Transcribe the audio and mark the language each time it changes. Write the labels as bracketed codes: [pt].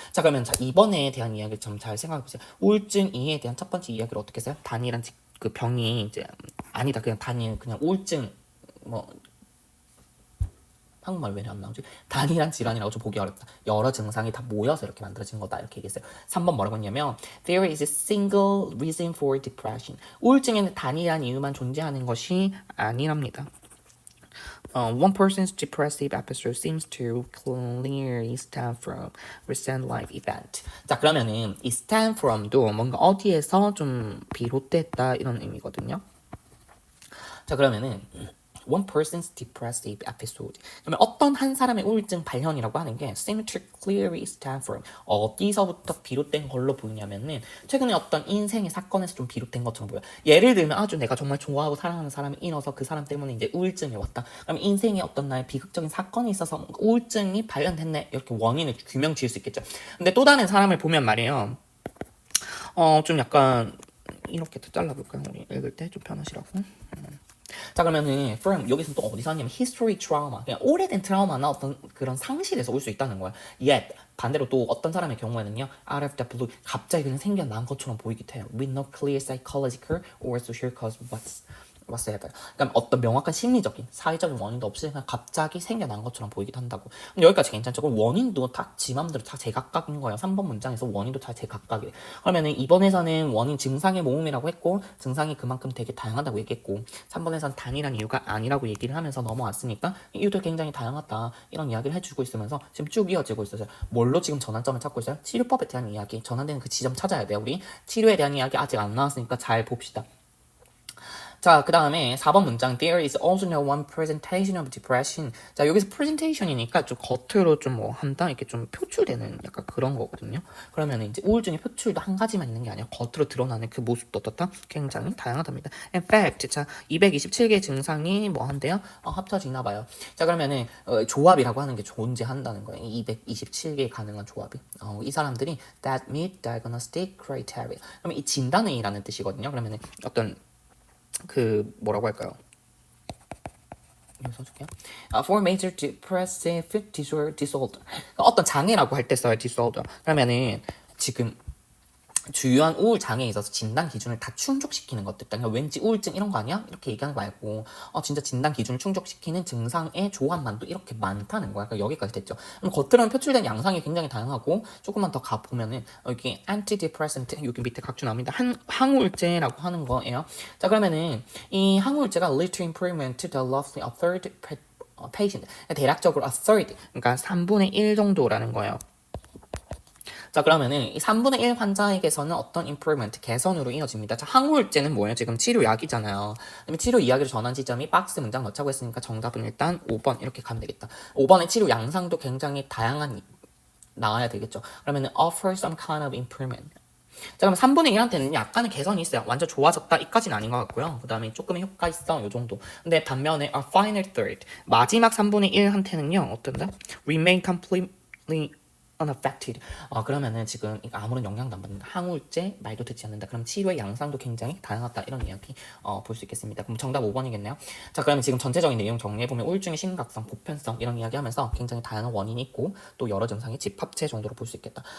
[ko] 자 그러면 자 이번에 대한 이야기를 좀 잘 생각해 보세요. 우울증 이에 대한 첫 번째 이야기를 어떻게 했어요? 단일한 그 병이 이제 아니다 그냥 단일 그냥 우울증 뭐 한국말 왜 안 나오지? 단일한 질환이라고 좀 보기 어렵다. 여러 증상이 다 모여서 이렇게 만들어진 거다 이렇게 얘기했어요. 3번 뭐라고 했냐면 [en] There is a single reason for depression. [ko] 우울증에는 단일한 이유만 존재하는 것이 아니랍니다. [en] One person's depressive episode seems to clearly stem from recent life event. [ko] 자 그러면은 이 stem from도 뭔가 어디에서 좀 비롯됐다 이런 의미거든요. 자 그러면은 [en] one person's depressive episode. [ko] 그러면 어떤 한 사람의 우울증 발현이라고 하는 게 [en] seem to clearly stem from [ko] 어디서부터 비롯된 걸로 보이냐면은 최근에 어떤 인생의 사건에서 좀 비롯된 것처럼 보여. 예를 들면 아주 내가 정말 좋아하고 사랑하는 사람이 인어서 그 사람 때문에 이제 우울증이 왔다. 그럼 인생에 어떤 나의 비극적인 사건이 있어서 우울증이 발현됐네 이렇게 원인을 규명 지을 수 있겠죠. 근데 또 다른 사람을 보면 말이에요. 좀 약간 이렇게 또 잘라볼까요? 우리 읽을 때 좀 편하시라고. 자 그러면은 from 여기서 또 어디서 왔냐면 history trauma 그냥 오래된 트라우마나 어떤 그런 상실에서 올 수 있다는 거야. [en] yet [ko] 반대로 또 어떤 사람의 경우에는요 [en] out of the blue [ko] 갑자기 그냥 생겨난 것처럼 보이기도 해요. [en] with no clear psychological or social cause whatsoever. [ko] 그러니까 어떤 명확한 심리적인, 사회적인 원인도 없이 그냥 갑자기 생겨난 것처럼 보이기도 한다고. 근데 여기까지 괜찮죠? 그럼 원인도 다 지 맘대로 다 제각각인 거예요. 3번 문장에서 원인도 다 제각각이에요. 그러면은 2번에서는 원인 증상의 모음이라고 했고 증상이 그만큼 되게 다양하다고 얘기했고 3번에서는 단일한 이유가 아니라고 얘기를 하면서 넘어왔으니까 이유도 굉장히 다양하다 이런 이야기를 해주고 있으면서 지금 쭉 이어지고 있어요. 뭘로 지금 전환점을 찾고 있어요? 치료법에 대한 이야기, 전환되는 그 지점 찾아야 돼요. 우리 치료에 대한 이야기 아직 안 나왔으니까 잘 봅시다. 자, 그 다음에 4번 문장 [en] There is also no one presentation of depression. [ko] 자, 여기서 presentation이니까 좀 겉으로 좀 뭐 한다 이렇게 좀 표출되는 약간 그런 거거든요. 그러면 이제 우울증의 표출도 한 가지만 있는 게 아니라 겉으로 드러나는 그 모습도 어떻다? 굉장히 다양하답니다. [en] In fact, [ko] 자, 227개의 증상이 뭐 한대요? 합쳐지나 봐요. 자, 그러면은 조합이라고 하는 게 존재한다는 거예요. 227개의 가능한 조합이. 이 사람들이 [en] that meet diagnostic criteria. [ko] 그러면 이 진단의라는 뜻이거든요. 그러면은 어떤 그 뭐라고 할까요? 이거 써줄게요. [en] For major depressive disorder. [ko] 어떤 장애라고 할 때 써요. [en] disorder. [ko] 그러면은 지금 주요한 우울 장애에 있어서 진단 기준을 다 충족시키는 것들. 그러니까 왠지 우울증 이런 거 아니야? 이렇게 얘기하는 거 말고 진짜 진단 기준을 충족시키는 증상의 조합만도 이렇게 많다는 거야. 그러니까 여기까지 됐죠. 그럼 겉으로는 표출된 양상이 굉장히 다양하고 조금만 더 가보면은 여기 antidepressant 여기 밑에 각주 나옵니다. 항우울제라고 하는 거예요. 자, 그러면은 이 항우울제가 [en] lead to improvement to the level of a third patient. [ko] 대략적으로 a third, 그러니까 3분의 1 정도라는 거예요. 자, 그러면은 이 3분의 1 환자에게서는 어떤 improvement, 개선으로 이어집니다. 자, 항우울제는 뭐예요? 지금 치료약이잖아요. 그러면 치료 이야기를 전한 지점이 박스 문장 넣자고 했으니까 정답은 일단 5번 이렇게 가면 되겠다. 5번의 치료 양상도 굉장히 다양한 나와야 되겠죠. 그러면은 [en] offer some kind of improvement. [ko] 자, 그럼 3분의 1한테는 약간의 개선이 있어요. 완전 좋아졌다 이까지는 아닌 것 같고요. 그 다음에 조금의 효과 있어 요 정도. 근데 반면에 [en] a final third, [ko] 마지막 3분의 1한테는요 어떤다? [en] remain completely unaffected. [ko] 그러면은 지금 아무런 영향도 안 받는다. 항우울제 말도 듣지 않는다. 그럼 치료의 양상도 굉장히 다양하다. 이런 이야기 볼 수 있겠습니다. 그럼 정답 5번이겠네요. 자, 그러면 지금 전체적인 내용 정리해보면 우울증의 심각성, 보편성 이런 이야기 하면서 굉장히 다양한 원인이 있고 또 여러 증상의 집합체 정도로 볼 수 있겠다.